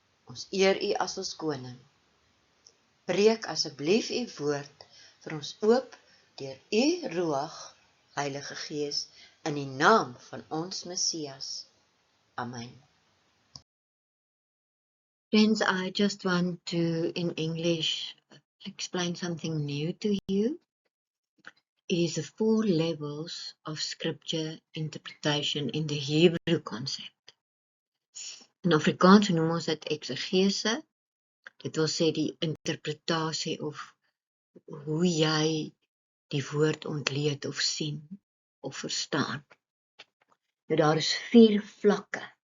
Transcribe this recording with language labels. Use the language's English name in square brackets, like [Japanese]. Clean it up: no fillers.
[Afrikaans] Ons eer U as ons koning. Breek asseblief U woord vir ons oop deur U Ruach, Heilige Gees, in die naam van ons Messias. Amen. [English] Friends, I just want to, in English, explain something new to you. It is the 4 levels of scripture interpretation in the Hebrew concept. [Afrikaans] In Afrikaans noem ons dit eksegese. Dit wil sê die interpretasie of hoe jy die woord ontleed of sien of verstaan. Nou daar is 4 vlakke.